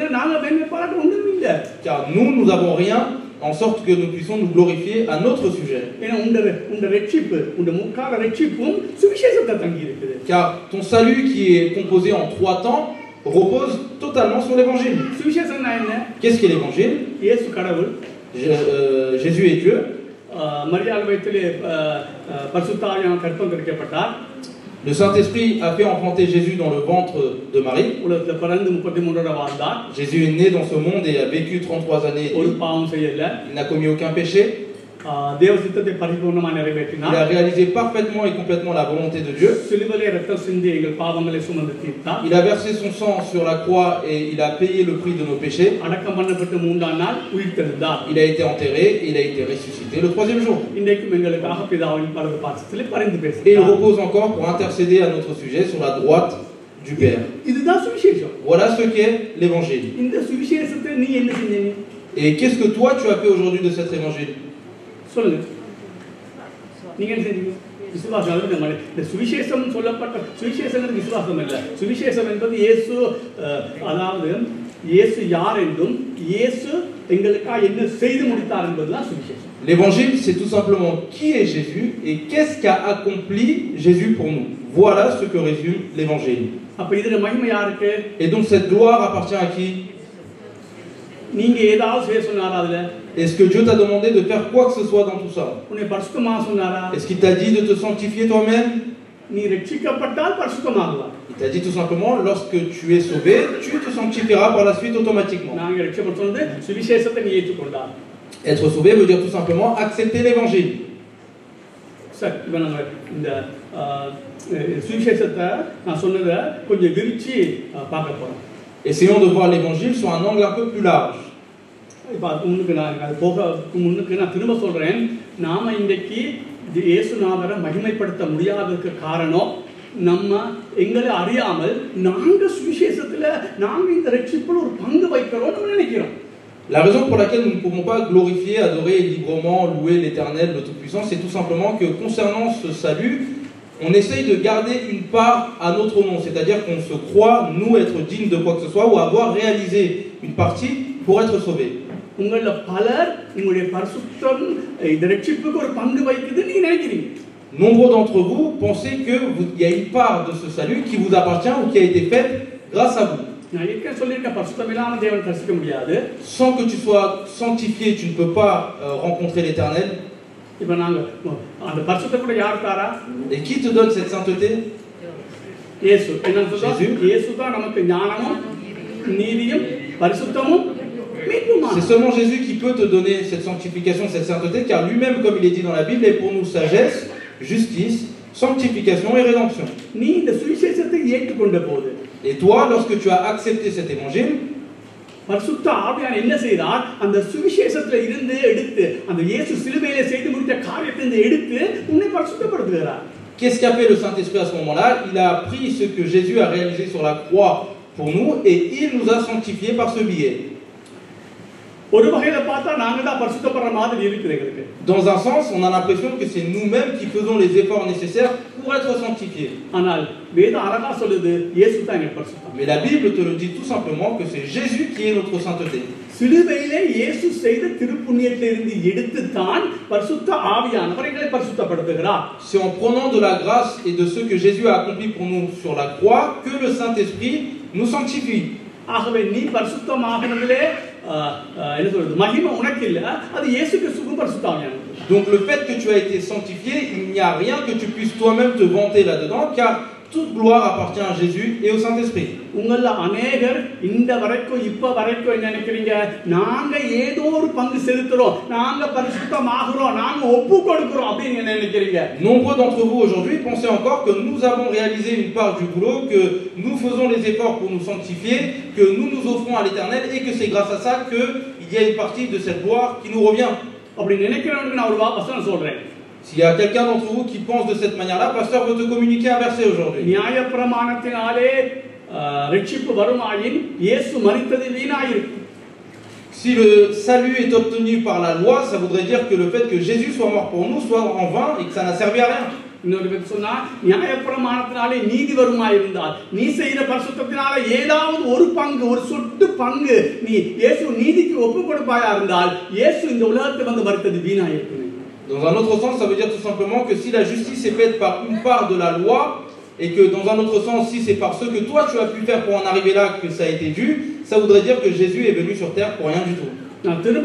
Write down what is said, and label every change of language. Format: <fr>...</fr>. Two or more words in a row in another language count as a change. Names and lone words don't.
<fr>Car nous n'avons rien en sorte que nous puissions nous glorifier à notre sujet. Car ton salut qui est composé en 3 temps repose totalement sur l'évangile. Qu'est-ce qu'est l'évangile? Jésus est Dieu.</fr> <ta>மரியாள் வயிற்றிலே பரிசுத்த ஆவியானவர் கற்பம் தரிக்கப்பட்டார்.</ta> <fr>Le Saint-Esprit a fait enfanter Jésus dans le ventre de Marie.</fr> <ta>உலகத்தில் பிறந்து 33 வருடம் வாழ்ந்தார்.</ta> <fr>Jésus est né dans ce monde et a vécu 33 années.</fr> <ta>ஒரு பாவம் செய்யல.</ta> <fr>Il n'a commis aucun péché.</fr> <ta>தேவ சித்தத்தை பரிபூர்ணமாக நிறைவேற்றினார்.</ta> <fr>Il a réalisé parfaitement et complètement la volonté de Dieu.</fr> <ta>சிலுவையிலே இரத்தம் சிந்தி எங்கள் பாவங்களை சுமந்து தீர்த்தார்.</ta> <fr>Il a versé son sang sur la croix et il a payé le prix de nos péchés.</fr> <ta>அடக்கம் பண்ணப்பட்டு 3ஆம் நாள் உயிர்த்தெழுந்தார்.</ta> <fr>Il a été enterré et il a été ressuscité le 3e jour.</fr> <ta>இன்றைக்கும் எங்களுக்காக பிதாவின் வலது பாதத்திலே பரிந்து</ta> <fr>Et il</fr> <ta>பேசுகிறார்.</ta> <fr>repose encore pour intercéder à notre sujet sur la droite du Père.</fr> <ta>இதுதான் சுவிசேஷம்.</ta> <fr>Voilà ce qu'est l'évangile.</fr> <ta>இந்த சுவிசேஷத்தை நீ என்ன செஞ்சீங்க?</ta> <fr>Et qu'est-ce que toi tu as fait aujourd'hui de cet évangile?</fr> <ta>சொல்லுங்க. நீங்க என்ன செஞ்சீங்க? விசுவாசம். அது நம்ம இந்த சுவிசேஷம் சொல்லப்பட்ட சுவிசேஷம் விசுவாசம் இல்ல. சுவிசேஷம் என்பது இயேசு, அதாவது இயேசு யார் என்றும் இயேசு எங்களுக்காக என்ன செய்து முடித்தார் என்பதுதான் சுவிசேஷம்.</ta> <fr>L'évangile, c'est tout simplement qui est Jésus et qu'est-ce qu'a accompli Jésus pour nous. Voilà ce que résume l'évangile.</fr> <ta>அப்ப இதுல மகிமை யாருக்கு?</ta> <fr>Et donc cette gloire appartient à qui?</fr> <ta>நீங்க ஏதாவது செய்ய சொன்னாரா அதுல?</ta> <fr>Est-ce que Dieu t'a demandé de faire quoi que ce soit dans tout ça?</fr> <ta>உன்னை பரிசுத்தமா சொன்னாரா?</ta> <fr>Est-ce qu'il t'a dit de te sanctifier toi-même?</fr> <ta>நீ ரட்சிக்கப்பட்டால் பரிசுத்தமாகலாம்.</ta> <fr>Il t'a dit tout simplement, lorsque tu es sauvé, tu te sanctifieras par la suite automatiquement.</fr> <ta>நாங்க ரட்சிக்கப்பட்டது சுவிசேஷத்தை நீ ஏற்றுக்கொண்டார்.</ta> <fr>Être sauvé veut dire tout simplement accepter l'évangile.</fr> <ta>சரி, இப்போ நம்ம இந்த சுவிசேஷத்தை நான் சொன்னதை கொஞ்சம் விரிச்சு பார்க்க போறோம்.</ta> <fr>Essayons de voir l'évangile sur un angle un peu plus large.</fr> <ta>இப்போ முன்னுக்கு நான் அது போக முன்னுக்கு நான் திரும்ப சொல்றேன், நாம இன்றைக்கு இயேசுநாதரை மகிமைப்படுத்த முடியாததுக்கு காரணம் நம்ம எங்களை அறியாமல் நாங்க சுவிசேஷத்துல நாங்க இந்த ரட்சிப்புல ஒரு பங்கு வைக்கிறோம் நினைக்கிறோம்.</ta> <fr>La raison pour laquelle nous ne pouvons pas glorifier, adorer librement, louer l'Éternel, le Tout-Puissant, c'est tout simplement que concernant ce salut, on essaye de garder une part à notre nom, c'est-à-dire qu'on se croit, nous, être dignes de quoi que ce soit ou avoir réalisé une partie pour être sauvé.</fr> <ta>உங்கள பலர் உங்களுடைய பரிசுத்தம் இந்த ரட்சிப்புக்கு ஒரு பங்கு வைக்குது நீங்க நினைக்கிறீங்க.</ta> <fr>Nombreux d'entre vous pensez qu'il y a une part de ce salut qui vous appartient ou qui a été faite grâce à vous.</fr> <ta>நான் ஏற்கனவே சொல்லியிருக்கேன், பரிசுத்தம் இல்லாம தேவனை தரிசிக்க முடியாது.</ta> <fr>Sans que tu sois sanctifié, tu ne peux pas rencontrer l'Éternel.</fr> <ta>இப்போ நாங்க அந்த பரிசுத்தத்தை கூட யார் தாரா?</ta> <fr>Et qui te donne cette sainteté?</fr> <ta>இயேசு. என்ன சொல்றாரு? இயேசு தான் நமக்கு ஞானமும் நீதியும் பரிசுத்தமும் மீட்பும்.</ta> <fr>C'est seulement Jésus qui peut te donner cette sanctification, cette sainteté, car lui-même, comme il est dit dans la Bible, est pour nous sagesse, justice, sanctification et rédemption.</fr> <ta>நீ இந்த சுவிசேஷத்தை ஏற்றுக்கொண்ட போது,</ta> <fr>et toi, lorsque tu as accepté cet évangile,</fr> <ta>பரிசுத்த ஆவியானவர் என்ன செய்தார்? அந்த சுவிசேஷத்துல இருந்து எடுத்து அந்த இயேசு சிலுவையிலே செய்து முடித்த காரியத்தை எடுத்து உன்னை பரிசுத்தப்படுத்துகிறார்.</ta> <fr>Qu'est-ce qu'a fait le Saint-Esprit à ce moment-là? Il a pris ce que Jésus a réalisé sur la croix pour nous et il nous a sanctifiés par ce biais.</fr> <ta>ஒரு வகையில பார்த்தா நாங்க தான் பரிசுத்தப்படுற மாதிரி இருக்குது எங்களுக்கு.</ta> <fr>Dans un sens, on a l'impression que c'est nous-mêmes qui faisons les efforts nécessaires pour être sanctifiés.</fr> <ta>ஆனால் வேதம் அழகா சொல்லுது, இயேசு தான் எங்க பரிசுத்தம்.</ta> <fr>Mais la Bible te le dit tout simplement que c'est Jésus qui est notre sainteté.</fr> <ta>சிலுவையிலே இயேசு செய்த திருப்புண்ணியத்திலிருந்து எடுத்து தான் பரிசுத்த ஆவியானவர் எங்களை பரிசுத்தப்படுத்துகிறார்.</ta> <fr>C'est en prenant de la grâce et de ce que Jésus a accompli pour nous sur la croix que le Saint-Esprit nous sanctifie.</fr> <ta>ஆகவே நீ பரிசுத்தமாகிறதிலே என்ன சொல்றது, மகிமை உனக்கு இல்ல, அது இயேசு கிறிஸ்துவுக்கு பரிசுத்த ஆவியானவர்.</ta> <fr>Donc le fait que tu as été sanctifié, il n'y a rien que tu puisses toi-même te vanter là-dedans, car toute gloire appartient à Jésus et au Saint-Esprit.</fr> <ta>உங்கள அநேகர் இந்த வரைக்கும் இப்ப வரைக்கும் என்ன நினைக்கிறீங்க? நாங்க ஏதோ ஒரு பங்கு செலுத்துறோம், நாங்க பரிசுத்தமாகுறோம், நாங்க ஒப்பு கொடுக்கிறோம் அப்படின்னு என்ன நினைக்கிறீங்க?</ta> <fr>Nombreux d'entre vous aujourd'hui pensez encore que nous avons réalisé une part du boulot, que nous faisons les efforts pour nous sanctifier, que nous nous offrons à l'Éternel et que c'est grâce à ça qu'il y a une partie de cette gloire qui nous revient.</fr> <ta>அப்படி நினைக்கிறவனுக்கு நான் ஒரு வசனம் சொல்றேன்.</ta> <fr>S'il y a quelqu'un d'entre vous qui pense de cette manière-là, pasteur veut te communiquer un verset aujourd'hui.</fr> <ta>நியாயப்பிரமாணத்தினாலே ரட்சிப்பு வருமாயின் இயேசு மரித்தது வீணாயிருக்கு.</ta> <fr>Si le salut est obtenu par la loi, ça voudrait dire que le fait que Jésus soit mort pour nous soit en vain et que ça n'a servi à rien.</fr> <ta>இன்னொரு பேர் சொன்னா, நியாயப்பிரமாணத்தினாலே நீதி வருமாயிருந்தால் நீ செய்த பரிசுத்தத்தினால ஏதாவது ஒரு பங்கு, ஒரு சொட்டு பங்கு நீ இயேசு நீதிக்கு ஒப்பு கொடுப்பாயா இருந்தால் இயேசு இந்த உலகத்துக்கு வந்து மரித்தது வீணாயிருக்கு.</ta> <fr>Dans un autre sens, ça veut dire tout simplement que si la justice est faite par une part de la loi, et que dans un autre sens, si c'est par ce que toi tu as pu faire pour en arriver là que ça a été dû, ça voudrait dire que Jésus est venu sur terre pour rien du tout.</fr>